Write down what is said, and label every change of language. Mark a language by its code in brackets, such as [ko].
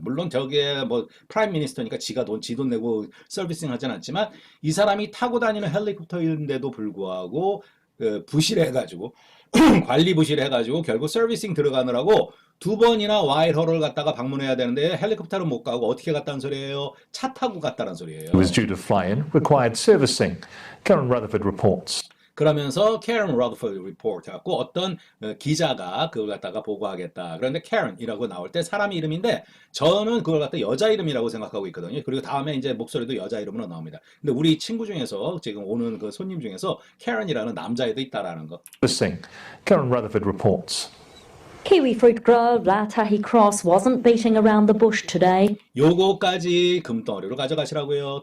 [ko] 물론 저게 뭐 프라임 미니스터니까 지 돈 내고 서비싱 하진 않지만 이 사람이 타고 다니는 헬리콥터인데도 불구하고 부실해가지고 관리 부실해가지고 결국 서비싱 들어가느라고 두 번이나 와이트홀을 갔다가 방문해야 되는데 헬리콥터로 못 가고 어떻게 갔다는 소리예요? 차 타고 갔다는 소리예요. [en] He was due to fly in required servicing. Karen Rutherford reports. [ko] 그러면서 Karen Rutherford report 해갖고 어떤 기자가 그걸 갖다가 보고하겠다. 그런데 Karen이라고 나올 때 사람 이름인데 저는 그걸 갖다 여자 이름이라고 생각하고 있거든요. 그리고 다음에 이제 목소리도 여자 이름으로 나옵니다. 근데 우리 친구 중에서 지금 오는 그 손님 중에서 Karen이라는 남자애도 있다라는 거. [en] Servicing. Karen Rutherford reports. Kiwi fruit grower Ratahi Cross wasn't beating around the bush today. [ko] 요거까지 금덩어리로 가져가시라고요.